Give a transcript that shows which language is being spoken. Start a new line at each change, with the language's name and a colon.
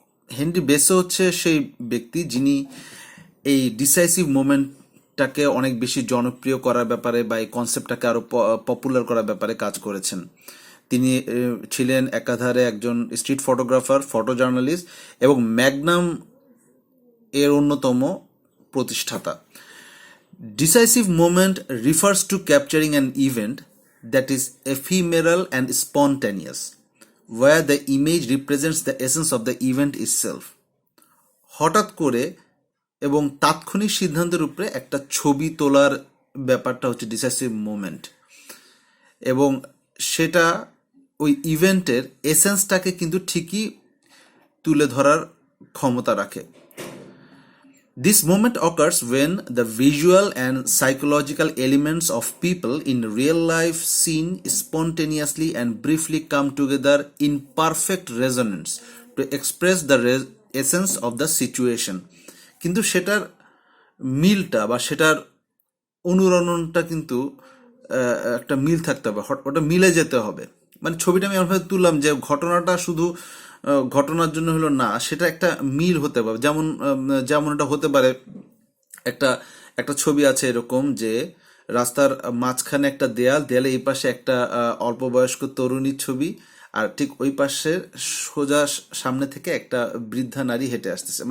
Bangla: Henry বেসো হচ্ছে সেই ব্যক্তি যিনি এই ডিসাইসিভ মোমেন্টটাকে অনেক বেশি জনপ্রিয় করার ব্যাপারে বা এই কনসেপ্টটাকে আরো পপুলার করার ব্যাপারে কাজ করেছেন। তিনি ছিলেন একাধারে একজন স্ট্রিট ফটোগ্রাফার, ফটো জার্নালিস্ট এবং ম্যাগনাম এর অন্যতম প্রতিষ্ঠাতা।
English: Decisive moment refers to capturing an event that is ephemeral and spontaneous, where the image represents the essence of the event itself.
Bangla: হঠাৎ করে এবং তাৎক্ষণিক সিদ্ধান্তের উপরে একটা ছবি তোলার ব্যাপারটা হচ্ছে ডিসাইসিভ মোমেন্ট, এবং সেটা ওই ইভেন্টের এসেন্সটাকে কিন্তু ঠিকই তুলে ধরার ক্ষমতা রাখে।
English: This moment occurs when the visual and psychological elements of people in real life scene spontaneously and briefly come together in perfect resonance to express the essence of the situation.
Bangla: কিন্তু সেটার মিলটা বা সেটার অনুরণনটা কিন্তু একটা মিল থাকতে হবে, ওটা মিলে যেতে হবে। মানে ছবিটা আমি এমনভাবে তুললাম যে ঘটনাটা শুধু ঘটনার জন্য হলো না, সেটা একটা মিল হতে পারে। যেমন যেমন এটা হতে পারে, একটা একটা ছবি আছে এরকম যে রাস্তার মাঝখানে একটা দেয়ালে এই পাশে একটা অল্প বয়স্ক তরুণীর ছবি, আর ঠিক ওই পাশে সোজা সামনে থেকে একটা বৃদ্ধা নারী হেঁটে আসতেছে।